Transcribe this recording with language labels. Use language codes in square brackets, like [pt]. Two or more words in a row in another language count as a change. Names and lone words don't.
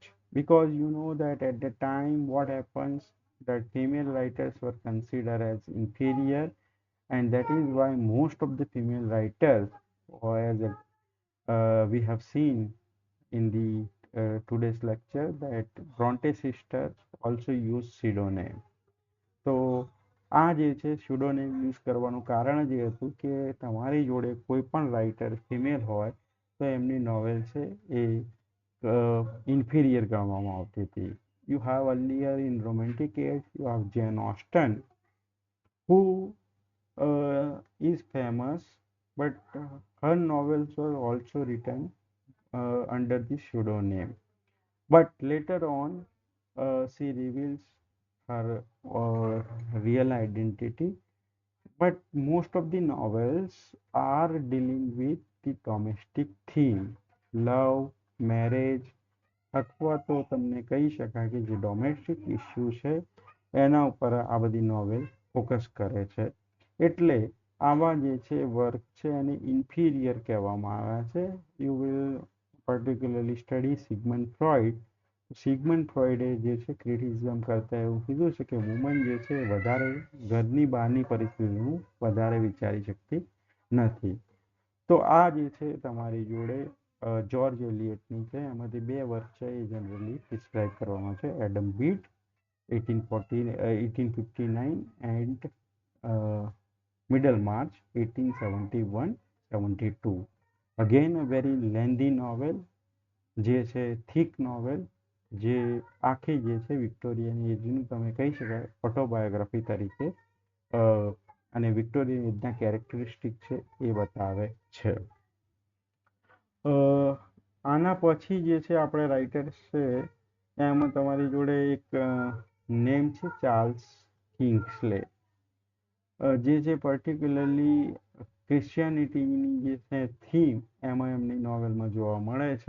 [en] Because you know that at the time what happens, that female writers were considered as inferior, and that is why most of the female writers, or as we have seen in the today's lecture, that Bronte sisters also use pseudonym. [gu] તો આ જે છે સ્યુડોનેમ યુઝ કરવાનું કારણ જ એ હતું કે તમારી જોડે કોઈ પણ [en] writer female [gu] હોય તો એમની નોવેલ છે એ ઇન્ફિરિયર ગણવામાં આવતી હતી. [en] you have earlier in romantic age you have Jane Austen who is famous, but her novels were also written under the pseudonym. But later on, she reveals her real identity. But most of the novels are dealing with the domestic theme, love, marriage, [gu] અથવા તો તમને કહી શકાય કે જે [en] domestic issue [gu] છે એના ઉપર આ બધી નોવેલ ફોકસ કરે છે. એટલે આવા જે છે વર્ક છે એને ઇન્ફિરિયર કહેવામાં આવ્યા છે. [en] you will particularly study Sigmund Freud. [gu] સિગમન્ડ ફ્રોઇડે જે છે ક્રિટિસિઝમ કરતા એવું કીધું છે કે વુમન જે છે વધારે ઘરની બહારની પરિસ્થિતિનું વધારે વિચારી શકતી નથી. તો આ જે છે તમારી જોડે જ્યોર્જ એલિયટની છે, એમાંથી બે વર્ક છે એ [en] generally prescribe [gu] કરવામાં છે, એડમ બીટ 1859 and middle March 1871-72. [en] Again a very lengthy novel, [gu] જે છે [en] thick novel, [gu] જે આખી જે છે વિક્ટોરિયન એજનું તમે કહી શકાય ઓટોબાયોગ્રાફી તરીકે અને વિક્ટોરિયન એજના કેરેક્ટરિસ્ટિક છે એ બતાવે છે. આના પછી જે છે આપણે રાઇટર્સ છે એમાં તમારી જોડે એક નેમ છે ચાર્લ્સ કિંગ્સલે, જે છે પર્ટિક્યુલરલી ક્રિશ્ચિયાનિટીની જે છે થીમ એમાં એમની નોવેલમાં જોવા મળે છે.